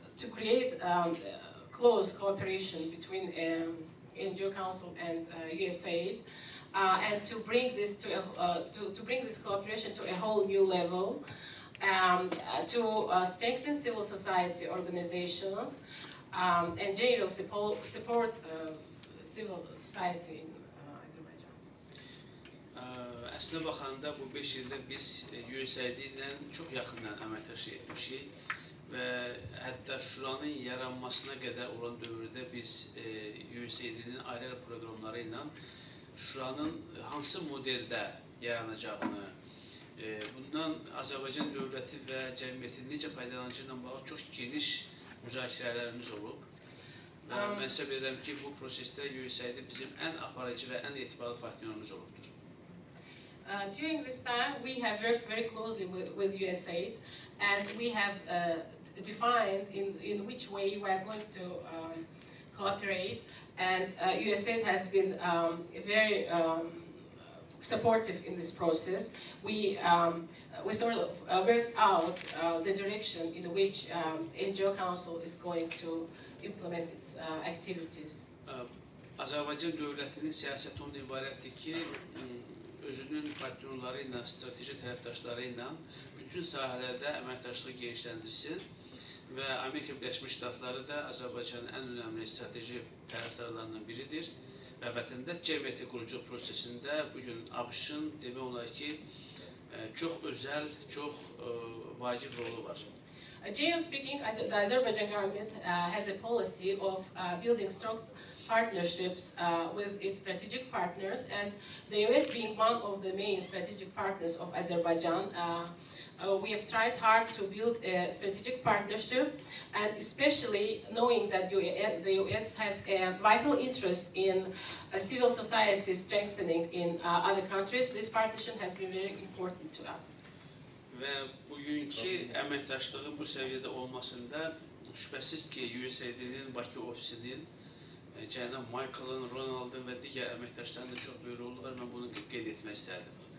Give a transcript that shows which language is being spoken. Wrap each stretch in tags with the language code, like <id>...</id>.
<en>create close cooperation between NGO Council and USAID, and to bring this this cooperation to a whole new level, to strengthen civil society organizations and general support civil society in Azerbaijan.</en> <az>Əslində baxanda bu 5 ildə biz USAID ilə çox yaxından əməkdaşlıq etmişik və hətta Şuranın yaranmasına qədər olan dövrdə biz USAID-nin ayrı proqramları ilə Şuranın hansı modeldə yaranacağını, bundan Azərbaycan dövləti və cəmiyyətin necə faydalanacağı ilə bağlı çox geniş müzakirələrimiz olub. Mən hesab edirəm ki, bu prosesdə USAID bizim ən aparıcı və ən etibarlı partnyorumuz olubdur.</az> <en>During this time, we have worked very closely with USAID, and we have defined in which way we are going to cooperate. And USAID has been very supportive in this process. We sort of worked out the direction in which NGO Council is going to implement its activities.</en> <az>Azərbaycan dövlətinin siyasəti ondan ibarətdir ki, özünün partnyorları ilə, strateji tərəfdaşları ilə bütün sahələrdə əməkdaşlığı genişləndirsin və Amerika Birləşmiş Ştatları da Azərbaycanın ən önəmli strateji tərəfdarlarından biridir və vətəndaş cəmiyyəti quruculuq prosesində bugün ABŞ-ın demək olar ki, çox özəl, çox vacib rolu var.</az> <en>Generally speaking, the Azerbaijan government has a policy of building strong partnerships with its strategic partners, and the US being one of the main strategic partners of Azerbaijan. We have tried hard to build a strategic partnership, and especially knowing that the US has a vital interest in civil society strengthening in other countries, this partnership has been very important to us.</en> <az>Və bugünkü əməkdaşlığın bu səviyyədə olmasında şübhəsiz ki, USAID-nin Bakı ofisinin cənab Michael'ın, Ronald'ın və digər əməkdaşlarının da çox böyük rolu var. Mən bunu qeyd etmək istərdim.</az>